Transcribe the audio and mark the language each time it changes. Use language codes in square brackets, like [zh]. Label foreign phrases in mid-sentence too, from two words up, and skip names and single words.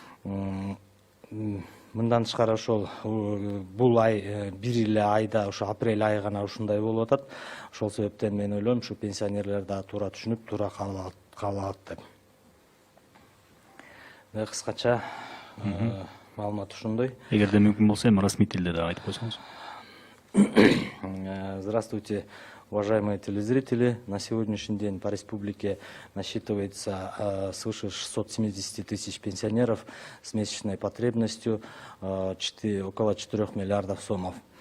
[ky] Мындан тышкары ошол бул ай бир эле айда, ошо апрель айы гана ушундай болуп атат. Ошол себептен мен ойлойм, ушу пенсионерлер да туура түшүнүп, туура кабыл алат деп. Кыскача маалымат ушундай. Эгерде мүмкүн болсо эми расмий тилде да айтып койсоңуз. [ru] Здравствуйте, уважаемые телезрители. На сегодняшний день по республике насчитывается свыше 670 тысяч пенсионеров с месячной потребностью около 4 миллиардов сомов.